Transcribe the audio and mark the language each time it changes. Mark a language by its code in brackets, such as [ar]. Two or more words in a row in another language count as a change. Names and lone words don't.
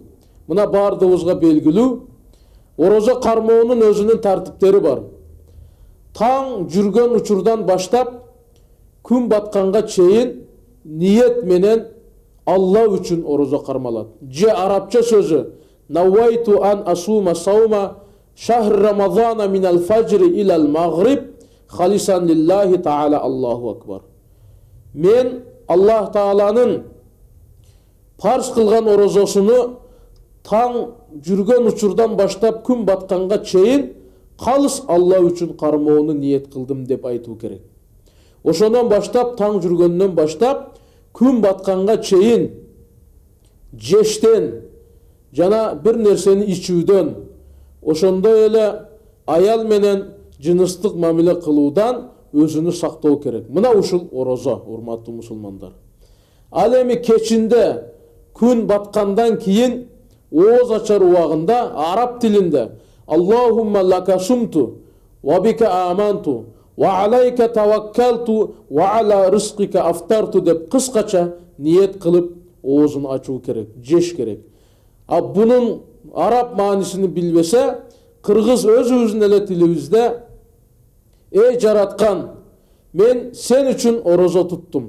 [ky] Мына бардыгыбызга белгилүү. Орозо кармоонун өзүнүн тартиптери бар. Таң жүргөн учурдан баштап күн батканга чейин ниет менен Алла үчүн орозо кармалат. Же арабча сөзү [ar] نويت أن أصوم صوم شهر رمضان من الفجر إلى المغرب خالصا لله تعالى الله أكبر. [ky] Мен Аллах Тааланын парз кылган орозосуну таң жүргөн учурдан баштап күн батканга чейин калыс Алла үчүн кармоону ниет кылдым деп айтуу керек. Ошондон баштап таң жүргөндөн баштап күн батканга чейин жештен жана бир нерсени ичүүдөн, ошондой эле аял менен жыныстык мамиле кылуудан өзүнү сактоо керек. Мына ушул орозо, урматтуу мусулмандар. Ал эми кечинде күн баткандан кийин ооз ачар убагында араб тилинде [ar] اللهم لك صمت وبك آمنت وعليك توكلت وعلى رزقك أفطرت [ky] деп кыскача ниет кылып оозун ачуу керек, жеш керек. А бунун араб маанисин билбесе, кыргыз өзүбүздүн эле тилибизде эй жараткан, мен сен үчүн орозо туттум.